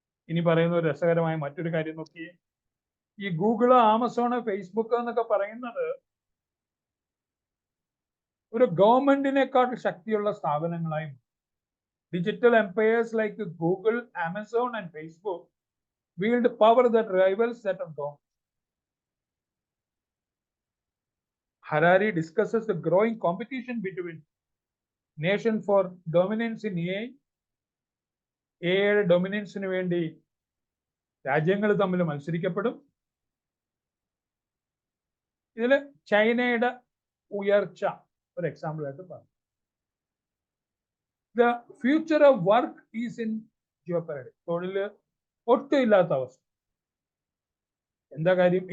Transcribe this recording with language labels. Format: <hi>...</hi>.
<ml>ഇനി പറയുന്ന ഒരു രസകരമായ മറ്റൊരു കാര്യം നോക്കിയേ. ഈ ഗൂഗിള്, ആമസോണ്, ഫേസ്ബുക്ക് എന്നൊക്കെ പറയുന്നത് ഒരു ഗവൺമെന്റിനേക്കാൾ ശക്തിയുള്ള സ്ഥാപനങ്ങളായി.</ml> <en>Digital empires like Google, Amazon and Facebook wield power that rivals that of government. Harari discusses the growing competition between nations for dominance in AI.</en> <ml>AI ഡൊമിനൻസിന് വേണ്ടി രാജ്യങ്ങൾ തമ്മിൽ മത്സരിക്കപ്പെടും. ഇതിൽ ചൈനയുടെ ഉയർച്ച ഒരു എക്സാമ്പിൾ ആയിട്ട് പറഞ്ഞു.</ml> <en>The future of work is in jeopardy.</en> <ml>തൊഴില് ഒട്ടും ഇല്ലാത്ത അവസ്ഥ. എന്താ കാര്യം?</ml>